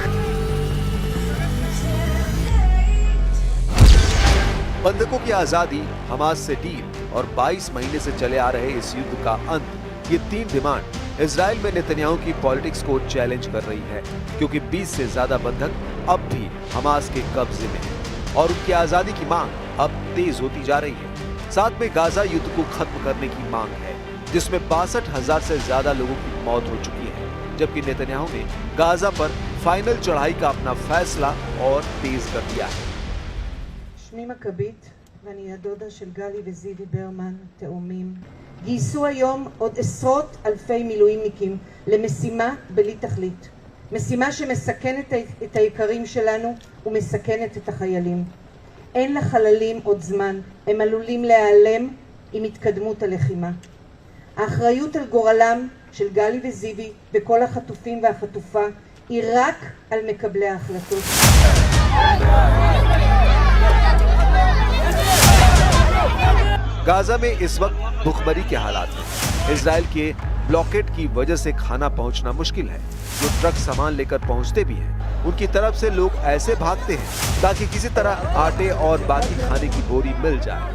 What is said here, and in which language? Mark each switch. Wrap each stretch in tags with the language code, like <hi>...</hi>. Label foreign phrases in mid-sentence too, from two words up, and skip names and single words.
<hi>बंधकों की आजादी, हमास से डील और 22 महीने से चले आ रहे इस युद्ध का अंत, ये 3 डिमांड इजराइल में नेतन्याहू की पॉलिटिक्स को चैलेंज कर रही है, क्योंकि 20 से ज्यादा बंधक अब भी हमास के कब्जे में हैं और उनकी आजादी की मांग अब तेज होती जा रही है। साथ में गाजा युद्ध को खत्म करने की मांग है, जिसमें 62,000 से ज्यादा लोगों की मौत हो चुकी है, जबकि नेतन्याहू ने गाजा पर फाइनल चढ़ाई का अपना फैसला और तेज कर दिया है।</hi> <he>שמי מכבית ואני הדודה של גלי וזיוי ברמן, תאומים. גייסו היום עוד עשרות אלפי מילואימניקים למשימה בלי תכלית. משימה שמסכנת את היקרים שלנו ומסכנת את החיילים. אין לחללים עוד זמן, הם עלולים להיעלם עם התקדמות הלחימה. האחריות על גורלם של גלי וזיוי וכל החטופים והחטופה היא רק על מקבלי ההחלטות.</he> <hi>गाजा में इस वक्त भूखमरी के हालात हैं। इजराइल के ब्लॉकेड की वजह से खाना पहुंचना मुश्किल है। जो ट्रक सामान लेकर पहुंचते भी हैं, उनकी तरफ से लोग ऐसे भागते हैं ताकि किसी तरह आटे और बाकी खाने की बोरी मिल जाए।</hi>